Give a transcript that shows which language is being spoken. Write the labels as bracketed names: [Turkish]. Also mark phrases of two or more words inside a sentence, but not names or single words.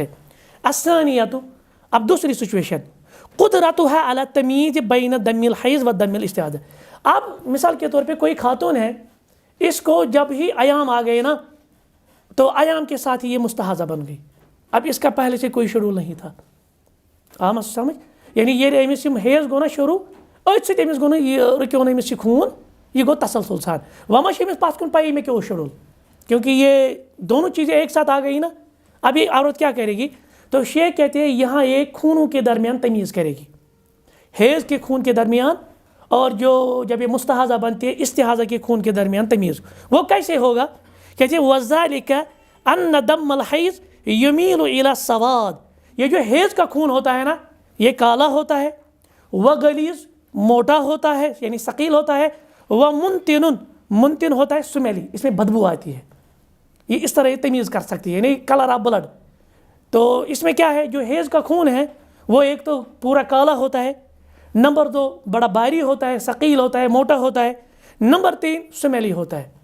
[Arabic] الثانیۃ, [Urdu] اب دوسری سچویشن, [Arabic] قدرتها علی التمییز بین دم الحیض و دم الاستحاضہ. [Urdu] اب مثال کے طور پہ کوئی خاتون ہے, اس کو جب ہی ایام آ گئے نا, تو ایام کے ساتھ ہی یہ مستحاضہ بن گئی. اب اس کا پہلے سے کوئی شیڈول نہیں تھا, آپ سمجھ, [Kashmiri] یعنی یہ أمس یِم حیض گو نا شروع, أتھۍ سۭتۍ أمس گو نا یہ رُکیو نہٕ أمس یہِ خوٗن, یہ گو تسلسل سان. وۄنۍ ما چھِ أمس پتھ کُن پایی مےٚ کیٛاہ اوس شیڈول, [Urdu] کیونکہ یہ دونوں چیزیں ایک ساتھ آ گئی نا. اب یہ عورت کیا کرے گی, تو شیخ کہتے ہیں یہاں ایک خونوں کے درمیان تمیز کرے گی, حیض کے خون کے درمیان اور جو جب یہ مستحاضہ بنتی ہے استحاضہ کے خون کے درمیان تمیز. وہ کیسے ہوگا, کہتے ہیں [Arabic] وَذَلِكَ أَنَّ دَمَّ الْحَيْض يُمِيلُ إِلَى السَّوَادِ. [Urdu] یہ جو حیض کا خون ہوتا ہے نا, یہ کالا ہوتا ہے, وَغَلِيظ موٹا ہوتا ہے, یعنی ثقیل ہوتا ہے, وَمُنْتِنٌ منتن ہوتا ہے, سمیلی, اس میں بدبو آتی ہے. یہ اس طرح یہ تمیز کر سکتی ہے, یعنی [English] colour of blood. [Urdu] تو اس میں کیا ہے, جو حیض کا خون ہے وہ ایک تو پورا کالا ہوتا ہے, نمبر 2 بڑا بھاری ہوتا ہے, ثقیل ہوتا ہے, موٹا ہوتا ہے, نمبر 3 سمیلی ہوتا ہے.